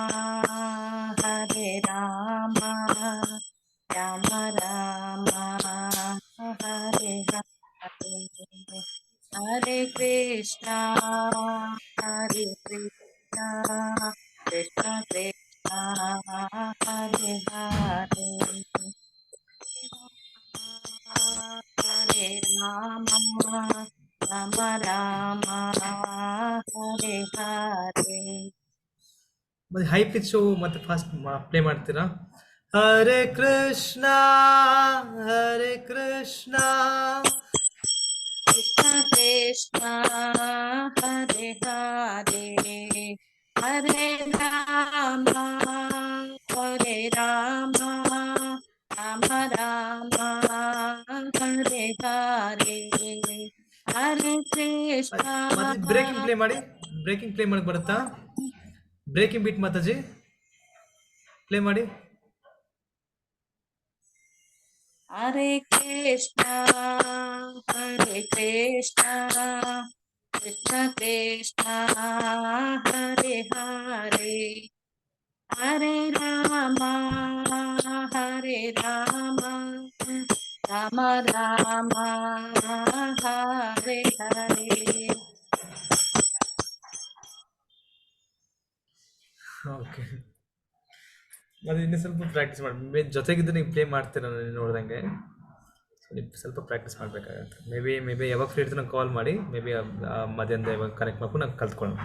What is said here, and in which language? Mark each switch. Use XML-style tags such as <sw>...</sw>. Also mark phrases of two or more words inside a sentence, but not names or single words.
<sa>ರಾಮ ರಾಮ ಹರೇ ಹರೇ, ಹರೇ ಕೃಷ್ಣ ಕೃಷ್ಣ ಕೃಷ್ಣ ಹರೇ ಹರೇ, ಹರೇ ರಾಮ ರಾಮ ಹರೇ ಹರೇ, Hare.</sa> <kn>ಮತ್ತೆ</kn> <en>high pitch</en> <kn>ಮತ್ತೆ</kn> <en>fast play</en> <kn>ಮಾಡ್ತೀರಾ?</kn> <sa>ಹರೇ ಕೃಷ್ಣ ಹರೇ ಕೃಷ್ಣ Krishna Krishna Hare Hare Hare Rama Hare Rama Rama Rama Hare Hare Hare Krishna</sa> <kn>ಮತ್ತೆ</kn> <en>breaking play</en> <kn>ಮಾಡಿ,</kn> <en>breaking play</en> <kn>ಮಾಡಕ್ ಬರುತ್ತಾ?</kn> <en>breaking beat</en> <kn>ಮಾತಾಜಿ ಪ್ಲೇ ಮಾಡಿ.</kn> <sa>Hare Krishna Hare Krishna Krishna Krishna Hare Hare Hare Rama Hare Rama Rama Rama Hare Hare.</sa> <kn>ಓಕೆ, ಮತ್ತೆ ಇನ್ನೂ ಸ್ವಲ್ಪ ಪ್ರಾಕ್ಟೀಸ್ ಮಾಡಿ. ಜೊತೆಗಿದ್ದು ನೀವು ಪ್ಲೇ ಮಾಡ್ತೀರ ನೋಡ್ದಂಗೆ, ಸೊ ನೀವು ಸ್ವಲ್ಪ ಪ್ರಾಕ್ಟೀಸ್ ಮಾಡಬೇಕಾಗತ್ತೆ.</kn> <en>may be</en> <kn>ಯಾವಾಗ ಫ್ರೀ ಇರ್ತೀನೋ ಕಾಲ್ ಮಾಡಿ,</kn> <en>may be</en> <kn>ಮಧ್ಯಾಹ್ನದ ಯಾವಾಗ ಕನೆಕ್ಟ್ ಮಾಡ್ಕೊಂಡು ನಾವು ಕಲ್ತ್ಕೊಳ್ಳೋಣ.</kn>